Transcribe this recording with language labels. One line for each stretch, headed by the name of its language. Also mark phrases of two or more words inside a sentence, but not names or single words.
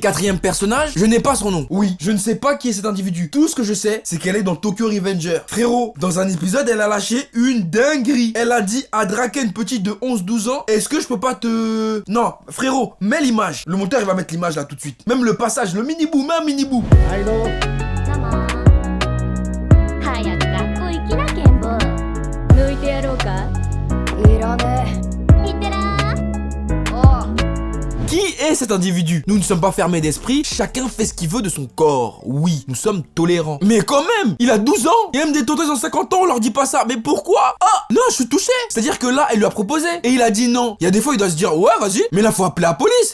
French: Quatrième personnage, je n'ai pas son nom. Oui, je ne sais pas qui est cet individu. Tout ce que je sais, c'est qu'elle est dans Tokyo Revenger. Frérot, dans un épisode, elle a lâché une dinguerie. Elle a dit à Draken, petite de 11-12 ans, est-ce que je peux pas te... Non, frérot, mets l'image. Le monteur, il va mettre l'image là tout de suite. Même le passage, le mini-bout, mets un mini-bout.
Japanese: ママ早く学校行きなケンボ抜いてやろうかいらねえいってらーおう
French: Qui est cet individu? Nous ne sommes pas fermés d'esprit, chacun fait ce qu'il veut de son corps. Oui, nous sommes tolérants. Mais quand même, il a 12 ans. Il y a même des tontons ils ont 50 ans, on leur dit pas ça. Mais pourquoi? Ah, non, je suis touché. C'est-à-dire que là, elle lui a proposé. Et il a dit non. Il y a des fois, il doit se dire, ouais, vas-y. Mais là, faut appeler la police.